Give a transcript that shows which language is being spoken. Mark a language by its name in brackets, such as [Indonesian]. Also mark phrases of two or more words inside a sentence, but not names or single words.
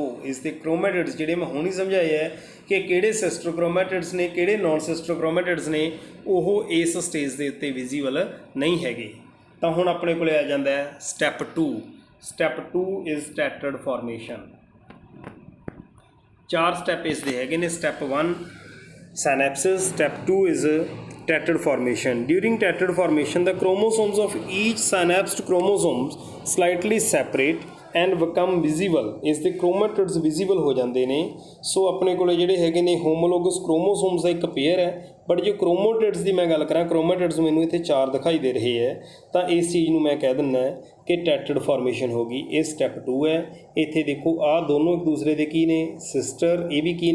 [Punjabi] ਇਸ ਦੇ ਕ੍ਰੋਮੈਟਿਡਸ ਜਿਹੜੇ ਮੈਂ ਹੁਣ ਹੀ ਸਮਝਾਇਆ ਹੈ ਕਿ ਕਿਹੜੇ [English] sister chromatids [Punjabi] ਨੇ, ਕਿਹੜੇ [English] non sister chromatids [Punjabi] ਨੇ, ਉਹ ਇਸ ਸਟੇਜ ਦੇ ਉੱਤੇ ਵਿਜ਼ੀਬਲ ਨਹੀਂ ਹੈਗੇ। ਤਾਂ ਹੁਣ ਆਪਣੇ ਕੋਲ ਆ ਜਾਂਦਾ ਹੈ ਸਟੈਪ 2। [English] step 2 is tetrad formation. [Punjabi] 4 ਸਟੈਪ ਇਸ ਦੇ ਹੈਗੇ ਨੇ। [English] ਸਟੈਪ 1 synapses, step 2 is tetrad formation. During tetrad formation, the chromosomes of each synapsed chromosomes slightly separate and become visible। [Punjabi] ਇਸ ਦੇ chromatids visible ਹੋ ਜਾਂਦੇ ਨੇ। ਸੋ ਆਪਣੇ ਕੋਲ ਜਿਹੜੇ ਹੈਗੇ ਨੇ [English] homologous chromosomes [Punjabi] ਦਾ ਇੱਕ ਪੇਅਰ ਹੈ। ਬਟ ਜੇ ਕ੍ਰੋਮੋਟਿਡਸ ਦੀ ਮੈਂ ਗੱਲ ਕਰਾਂ, ਕ੍ਰੋਮੋਟਿਡਸ ਮੈਨੂੰ ਇੱਥੇ 4 ਦਿਖਾਈ ਦੇ ਰਹੇ ਹੈ, ਤਾਂ ਇਸ ਚੀਜ਼ ਨੂੰ ਮੈਂ ਕਹਿ ਦਿੰਦਾ ਕਿ [English] tetrad formation [Punjabi] ਹੋ ਗਈ। ਇਹ ਸਟੈਪ 2 ਹੈ। ਇੱਥੇ ਦੇਖੋ ਆਹ ਦੋਨੋਂ ਇੱਕ ਦੂਸਰੇ ਦੇ ਕੀ ਨੇ? ਸਿਸਟਰ। ਇਹ ਵੀ ਕੀ ਨੇ?